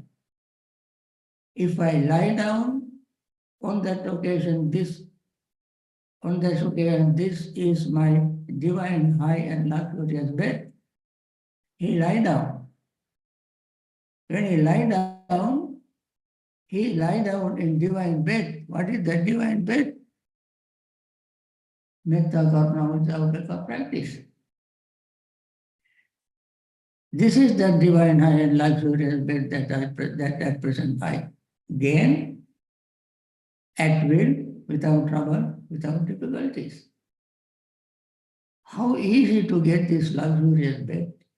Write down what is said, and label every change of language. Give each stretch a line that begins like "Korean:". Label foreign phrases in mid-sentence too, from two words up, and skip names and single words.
English: If I lie down on that occasion, this is my divine, high and luxurious bed. He lie down. When he lie down in divine bed. What is that divine bed?
Pali: Metta karuna mudita practice.
English: This is the divine, high and luxurious bed that at present I gain, at will, without trouble, without difficulties. How easy to get this luxurious bed.